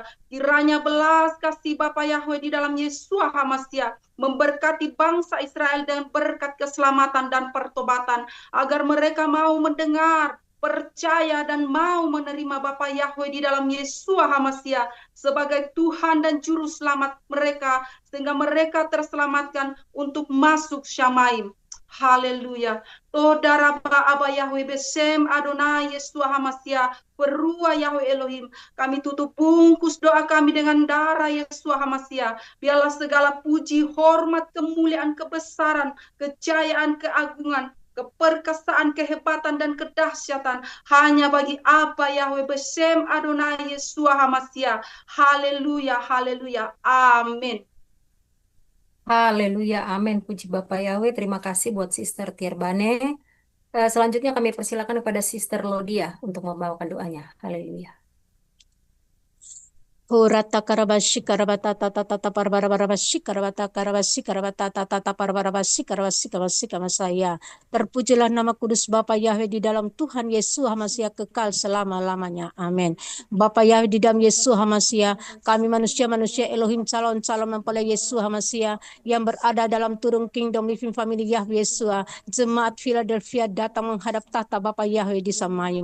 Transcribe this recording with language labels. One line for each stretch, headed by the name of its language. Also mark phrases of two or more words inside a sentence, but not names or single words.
Indonesian: Kiranya belas kasih Bapa Yahweh di dalam Yeshua HaMashiach memberkati bangsa Israel dengan berkat keselamatan dan pertobatan, agar mereka mau mendengar, percaya, dan mau menerima Bapa Yahweh di dalam Yeshua HaMashiach sebagai Tuhan dan Juru Selamat mereka, sehingga mereka terselamatkan untuk masuk Syamaim. Haleluya.
Hebrew: תודה רבה אבא יהוה בשם אדוני ישוע המשיח פרוע יהוה אלהים.
Indonesian: Kami tutup bungkus doa kami dengan darah Yeshua HaMashiach. Biarlah segala puji, hormat, kemuliaan, kebesaran, kejayaan, keagungan, keperkasaan, kehebatan, dan kedahsyatan hanya bagi Aba Yahweh
Hebrew: בשם אדוני
Indonesian: Yeshua HaMashiach. Haleluya, haleluya, amin. Haleluya, amin. Puji Bapak Yahweh. Terima kasih buat Sister Tirbane. Selanjutnya kami persilakan kepada Sister Lodia untuk membawakan doanya. Haleluya. Hurata karabashi karabata tata tata parbarabarabashi karabata karabasi karabata tata tata parbarabasi karabasi karabasi kamasaya. Terpujilah nama kudus Bapa Yahweh di dalam Tuhan Yesus HaMashiach kekal selama-lamanya. Amin. Bapa Yahweh di dalam Yesus HaMashiach, kami manusia-manusia Elohim calon-calon mempelai Yesus HaMashiach yang berada dalam turun Kingdom Living Family Yahweh Yeshua, jemaat Philadelphia datang menghadap tahta Bapa Yahweh di Samayim.